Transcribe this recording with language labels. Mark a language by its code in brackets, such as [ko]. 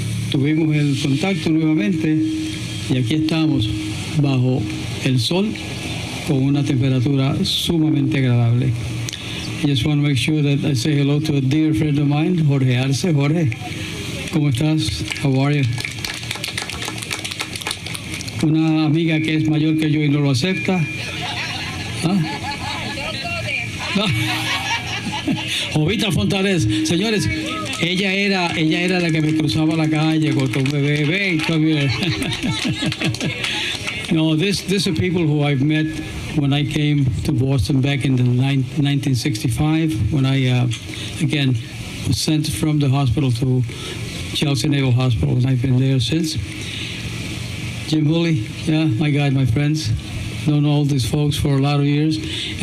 [es] Tuvimos el contacto nuevamente y aquí estamos bajo el sol con una temperatura sumamente agradable. [en] I just want to make sure that I say hello to a dear friend of mine, Jorge Arce. Jorge, [es] ¿cómo estás? [en] How are you? [es] Una amiga que es mayor que yo y no lo acepta. ¿Ah? No. Jovita Fontanes, señores, ella era la que me cruzaba la calle con un bebé. [en] Come here. No, these are people who I've met when I came to Boston back in 1965, when I again was sent from the hospital to Chelsea Naval Hospital, and I've been there since. Jim Hooley, yeah, my God, my friends. Known all these folks for a lot of years.